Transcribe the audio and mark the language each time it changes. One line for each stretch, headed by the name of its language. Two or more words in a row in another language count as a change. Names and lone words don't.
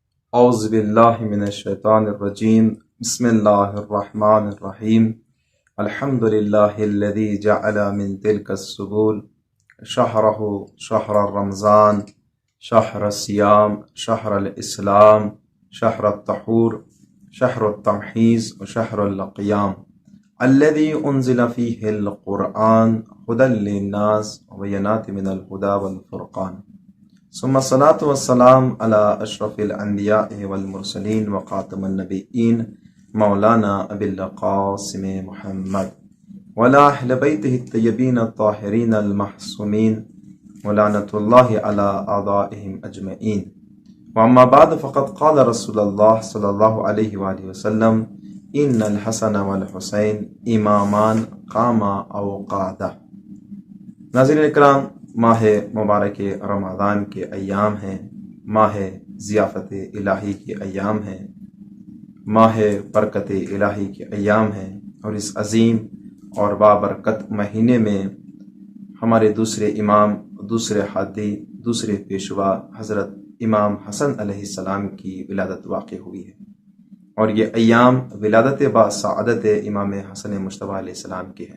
Arabic: اعوذ باللہ من الشیطان الرجیم بسم اللہ الرحمن الرحیم الحمد للہ الذی جعل من تلک السبول شہرہ شہر الرمضان شہر الصیام شہر الاسلام شہر الطہور شہر التمحیص وشہر القیام الذی انزل فیہ القرآن ہدی للناس وبینات من الہدی والفرقان ثم الصلاة والسلام على اشرف الانبیاء والمرسلین وخاتم النبیین مولانا ابی القاسم محمد وعلى اہل بیتہ الطیبین الطاہرین المعصومین ولعنۃ اللہ علی اعدائہم اجمعین واما بعد فقد قال رسول اللہ صلی اللہ علیہ وآلہ وسلم ان الحسن والحسین امامان قاما او قعدہ۔
Urdu: ناظرین اکرام، ماہ مبارک رمضان کے ایام ہیں، ماہ ضیافت الہی کے ایام ہیں، ماہ برکت الہی کے ایام ہیں، اور اس عظیم اور بابرکت مہینے میں ہمارے دوسرے امام، دوسرے ہادی، دوسرے پیشوا حضرت امام حسن
Arabic: علیہ السلام
Urdu: کی ولادت واقع ہوئی ہے، اور یہ ایام ولادت با سعادت امام حسن مجتبیٰ
Arabic: علیہ السلام
Urdu: کی ہے۔